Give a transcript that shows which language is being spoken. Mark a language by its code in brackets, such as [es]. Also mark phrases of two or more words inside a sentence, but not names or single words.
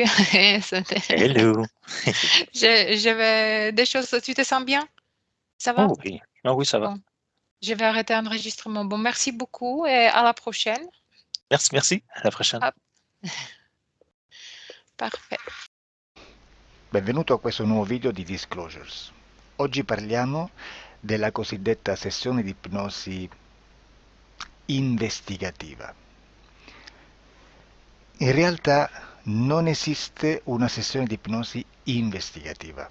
[fr] Hello. Je vais des choses. Tu te sens bien? Ça va? Oh oui. Ah oui, ça va. Bon. Je vais arrêter l'enregistrement. Bon, merci beaucoup et à la prochaine. Merci, merci. À la prochaine. Hop. Parfait. [it] Benvenuto a questo nuovo video di Disclosures. Oggi parliamo della cosiddetta sessione di ipnosi investigativa. In realtà non esiste una sessione di ipnosi investigativa.